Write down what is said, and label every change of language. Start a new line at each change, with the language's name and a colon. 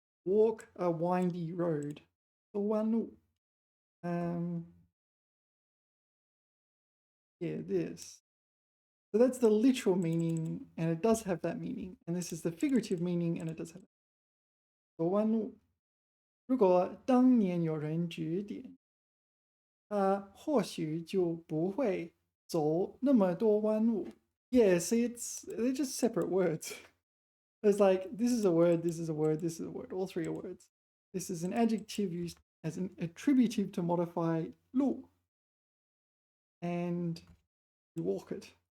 English: Walk a windy road.
Chinese: 走弯路.
English: Yeah, this. So that's the literal meaning, and it does have that meaning. And this is the figurative meaning, and it does have that.
Chinese: 走弯路. 如果当年有人指点，他或许就不会走那么多弯路.
English: Yeah, see, they're just separate words. It's like, this is a word, this is a word, this is a word. All 3 are words. This is an adjective used as an attributive to modify 路. And you walk it.